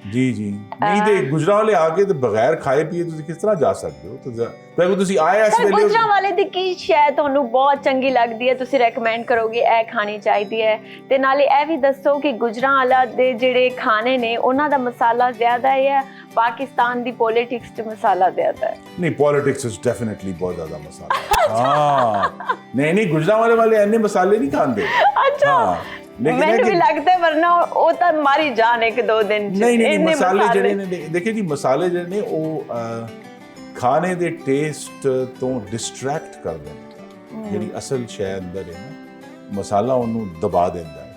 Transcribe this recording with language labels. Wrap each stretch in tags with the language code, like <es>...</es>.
<pa>ਜੀ ਜੀ ਨਹੀਂ ਤੇ ਗੁਜਰਾਂਵਾਲੇ ਆ ਕੇ ਤੇ ਬਗੈਰ ਖਾਏ ਪੀਏ ਤੁਸੀਂ ਕਿਸ ਤਰ੍ਹਾਂ ਜਾ ਸਕਦੇ ਹੋ? ਤੇ ਤੁਸੀਂ ਆਏ ਇਸ ਸਰ ਵੇਲੇ ਗੁਜਰਾਂਵਾਲੇ ਦੀ ਕੀ ਸ਼ੈ ਤੁਹਾਨੂੰ ਬਹੁਤ ਚੰਗੀ ਲੱਗਦੀ ਹੈ, ਤੁਸੀਂ ਰეკਮੈਂਡ ਕਰੋਗੇ ਇਹ ਖਾਣੀ ਚਾਹੀਦੀ ਹੈ? ਤੇ ਨਾਲੇ ਇਹ ਵੀ ਦੱਸੋ ਕਿ ਗੁਜਰਾਂਵਾਲਾ ਦੇ ਜਿਹੜੇ ਖਾਣੇ ਨੇ ਉਹਨਾਂ ਦਾ ਮਸਾਲਾ ਜ਼ਿਆਦਾ ਹੈ, ਪਾਕਿस्तान ਦੀ ਪੋਲਿਟਿਕਸ 'ਚ ਮਸਾਲਾ ਜ਼ਿਆਦਾ ਹੈ?</pa> <hi>नहीं पॉलिटिक्स इज डेफिनेटली बहुत ज्यादा मसाला। हाँ नहीं गुजरांवाले वाले ऐने मसाले नहीं खाते। अच्छा हाँ,</hi> <pa>ਮੈਨੂੰ ਵੀ ਲੱਗਦਾ ਹੈ, ਵਰਨਾ ਉਹ ਤਾਂ ਮਾਰੀ ਜਾਣ ਇੱਕ ਦੋ ਦਿਨ ਚ। ਨਹੀਂ ਮਸਾਲੇ ਜਿਹੜੇ ਨੇ, ਦੇਖੇ ਜੀ ਮਸਾਲੇ ਜਿਹੜੇ ਨੇ ਉਹ ਖਾਣੇ ਦੇ ਟੇਸਟ ਤੋਂ ਡਿਸਟਰੈਕਟ ਕਰਦੇ ਨੇ। ਜਿਹੜੀ ਅਸਲ ਸ਼ੈ ਅੰਦਰ ਹੈ ਨਾ, ਮਸਾਲਾ ਉਹਨੂੰ ਦਬਾ ਦਿੰਦਾ ਹੈ।</pa>